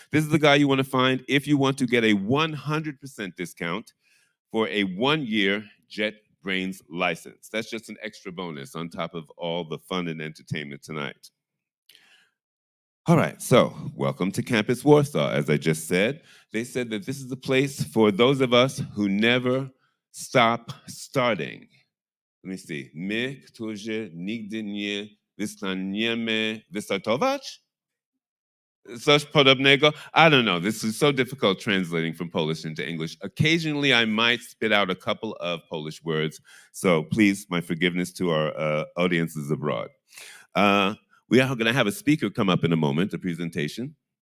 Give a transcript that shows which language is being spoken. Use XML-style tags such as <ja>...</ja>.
<en>This is the guy you want to find if you want to get a 100% discount for a 1-year JetBrains license. That's just an extra bonus on top of all the fun and entertainment tonight. All right, so welcome to Campus Warsaw. As I just said, they said that this is a place for those of us who never stop starting. Let me see.</en> <pl>My, którzy nigdy nie przestaniemy wystartować? Coś podobnego?</pl> <en>I don't know. This is so difficult translating from Polish into English. Occasionally, I might spit out a couple of Polish words. So please, my forgiveness to our audiences abroad. We are going to have a speaker come up in a moment, a presentation.</en>